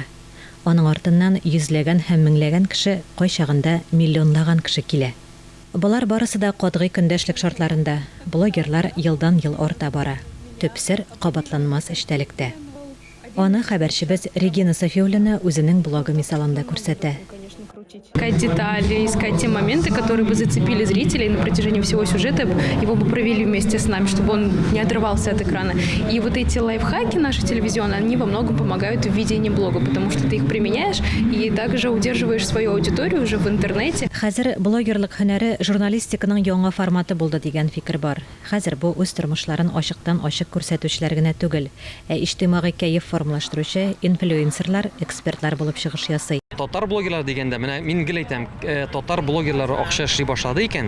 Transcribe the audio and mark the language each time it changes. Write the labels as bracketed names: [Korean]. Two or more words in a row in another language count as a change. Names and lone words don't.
[Tatar] Аның артыннан йөзләгән һәм меңләгән кеше, кайчагында миллионлаган кеше килә. Булар барысы да катгый көндәшлек шартларында. Блогерлар елдан-ел арта бара. Төп сер кабатланмас эчтәлектә. Аны хәбәрчебез Регина Софиуллина үзенең блогы мисалында күрсәтә. [Russian] Искать детали, искать те моменты, которые бы зацепили зрителей на протяжении всего сюжета, его бы провели вместе с нами, чтобы он не отрывался от экрана. И вот эти лайфхаки наши телевизионные, они во многом помогают в ведении блога, потому что ты их применяешь и также удерживаешь свою аудиторию уже в интернете. [Tatar] Хәзер блогерлык һөнәре журналистиканың яңа форматы булды дигән фикер бар. Хәзер бу үз тормышларын ачыктан-ачык күрсәтүчеләр генә түгел, иҗтимагый кәеф формалаштыручы инфлюенсерлар, экспертлар булып чыгыш ясый. Татар блогерлар дигәндә менә мин гел әйтәм, татар блогерлары акча эшли башлады икән.